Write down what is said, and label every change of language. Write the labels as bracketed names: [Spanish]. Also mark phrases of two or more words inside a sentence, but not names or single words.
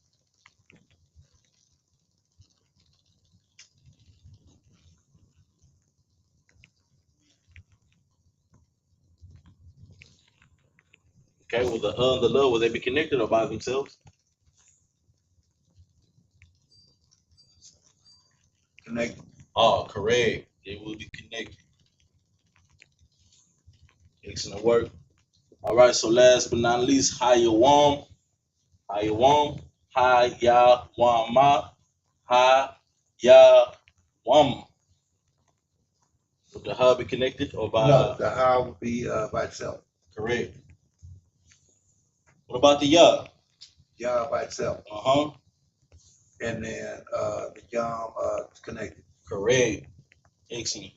[English] Okay, will the and the la, will they be connected or by themselves? Connected. Oh, correct. They will be connected. Excellent work. All right, so last but not least, Hayawam. Hayawam. Hayawama. Hayawam. Would the ha be connected or by No, the ha would be by itself. Correct. What about the ya? Ya by itself. And then the yam is connected. Correct. Excellent.